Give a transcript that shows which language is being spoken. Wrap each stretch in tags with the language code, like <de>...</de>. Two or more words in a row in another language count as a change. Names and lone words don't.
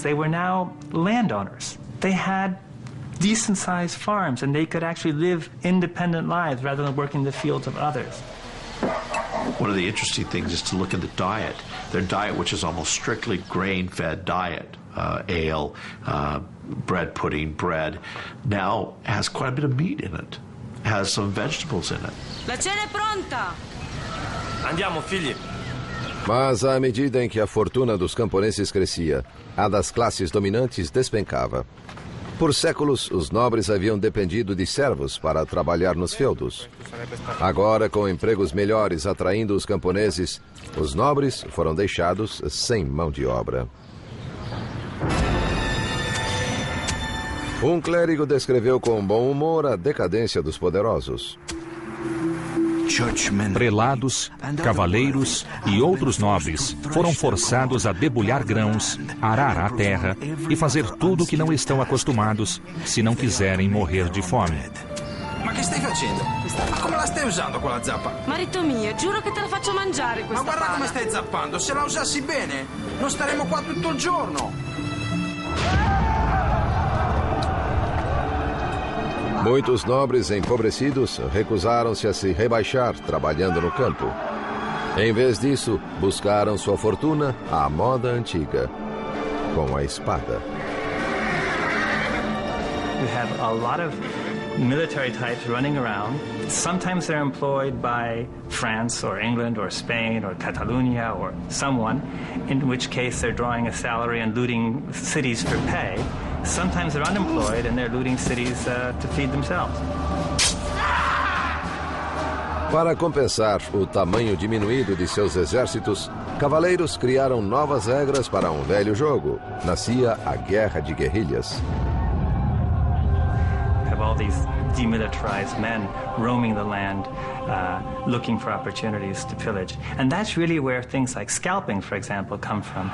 <en>They were now landowners. They had decent-sized farms and they could actually live independent lives rather than working the fields of others. One of the interesting things is to look at the diet. Their diet, which is almost strictly grain-fed diet, ale, bread pudding, bread, now has quite a bit of meat in it, has some vegetables in it.</en> <it>La cena è pronta! Andiamo, figli.</it> <pt>Mas à medida em que a fortuna dos camponeses crescia, a das classes dominantes despencava. Por séculos, os nobres haviam dependido de servos para trabalhar nos feudos. Agora, com empregos melhores atraindo os camponeses, os nobres foram deixados sem mão de obra. Um clérigo descreveu com bom humor a decadência dos poderosos. Prelados, cavaleiros e outros nobres foram forçados a debulhar grãos, arar a terra e fazer tudo o que não estão acostumados se não quiserem morrer de fome.</pt> <it>Ma che stai facendo? Come la stai usando quella zappa? Marito mio, giuro che te la faccio mangiare questa Ma guarda pala. come stai zappando, se la usassi bene non staremo qua tutto il giorno.</it> <pt>Muitos nobres empobrecidos recusaram-se a se rebaixar trabalhando no campo. Em vez disso, buscaram sua fortuna à moda antiga, com a espada.</pt> <en>We have a lot of military types running around. Sometimes they're employed by France or England or Spain or Catalonia or someone, in which case they're drawing a salary and looting cities for pay. Sometimes they're unemployed and they're looting cities to feed themselves.</en> <pt>Para compensar o tamanho diminuído de seus exércitos, cavaleiros criaram novas regras para um velho jogo. Nascia a Guerra de Guerrilhas.</pt> <en>Have all these demilitarized men roaming the land, looking for opportunities to pillage. And that's really where things like scalping, for example, come from.</en>